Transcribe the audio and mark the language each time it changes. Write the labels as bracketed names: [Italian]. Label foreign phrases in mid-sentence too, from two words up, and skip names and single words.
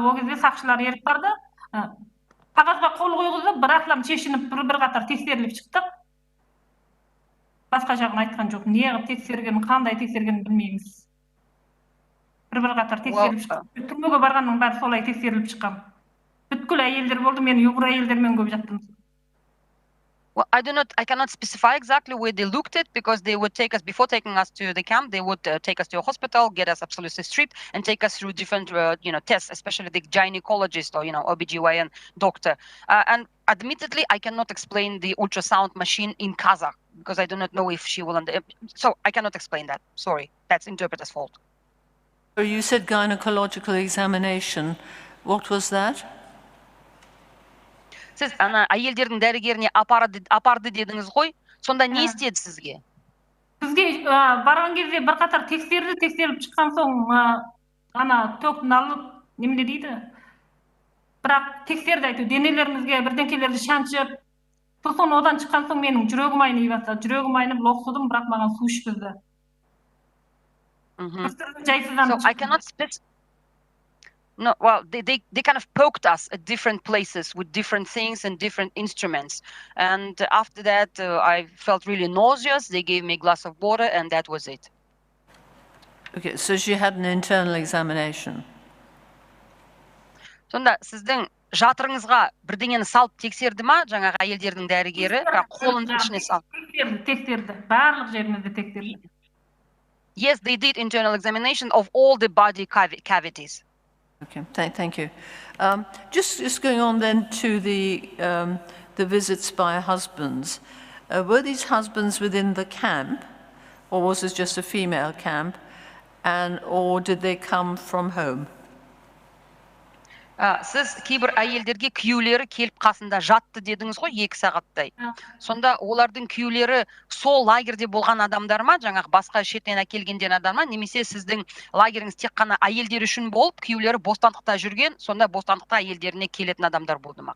[Kazakh] Ол кезде сақшылар еріп барды. Қағазға қол қойғызып, бір ақылам шешініп, бір қатар тексеріліп шықтық. Басқа жағын айтқан жоқ. Не қылып тексерген, қандай тексерген білмейміз. Бір қатар тексеріліп шықтық. Түрмеге барғанның бәрі солай тексеріліп шыққан. Бүткіл әйелдер болды, мен ұйғыр әйелдермен көп жаттым. [English] Well, I cannot specify exactly where they looked at because they would take us, before taking us to the camp, they would take us to a hospital, get us absolutely stripped and take us through different, tests, especially the gynecologist or, OBGYN doctor. And admittedly, I cannot explain the ultrasound machine in Kazakh because I do not know if she will, so I cannot explain that. Sorry, that's interpreter's fault. So you said gynecological examination. What was that? [Kazakh] Сіз ана әйелдердің дәрігеріне апарды дедіңіз ғой, сонда не істеді сізге? Бізге барған кезде бір қатар тексеріліп шыққан соң, ана тоқтын алып, немде дейді, бірақ тексерді айту, денелерімізге бірдеңкелерді шаншып, сосын одан шыққан соң менің жүрегім айный бастады. Жүрегім айнып, лоқсыдым, бірақ маған су ішкізді. [English] So I cannot specify. No, well, they kind of poked us at different places with different things and different instruments. And after that, I felt really nauseous. They gave me a glass of water, and that was it. Okay, so she had an internal examination. [Kazakh] Сонда сіздің жатырыңызға бірдеңені салып тексерді ма, жаңағы әйелдердің дәрігері, қолының ішіне салып? Тексерді, барлық жерімізді тексерді. [English] Yes, they did internal examination of all the body cavities. Okay, thank you. Just going on then to the visits by husbands. Were these husbands within the camp, or was it just a female camp, or did they come from home? [Kazakh] Сіз кейбір әйелдерге күйеулері келіп қасында жатты дедіңіз ғой 2 сағаттай. Сонда олардың күйеулері сол лагерде болған адамдар ма, жаңағы басқа шеттен әкелгенден адам ма, немесе сіздің лагеріңіз тек қана әйелдер үшін болып, күйеулері бостандықта жүрген, сонда бостандықта әйелдеріне келетін адамдар болды ма?